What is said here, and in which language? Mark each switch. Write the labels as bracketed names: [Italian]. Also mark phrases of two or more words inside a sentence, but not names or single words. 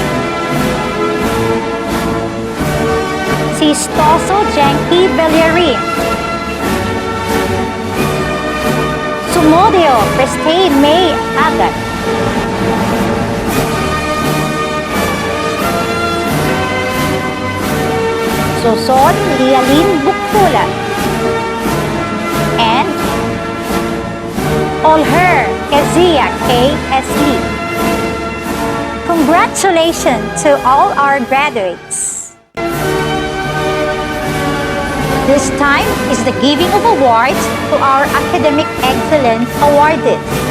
[English] Sistoso Janky Bellerin. Sumodio Christine May Agat. Suson Lialin Buktulan. And all her Kezia K.S. Lee. Congratulations to all our graduates. This time is the giving of awards to our academic excellence awarded.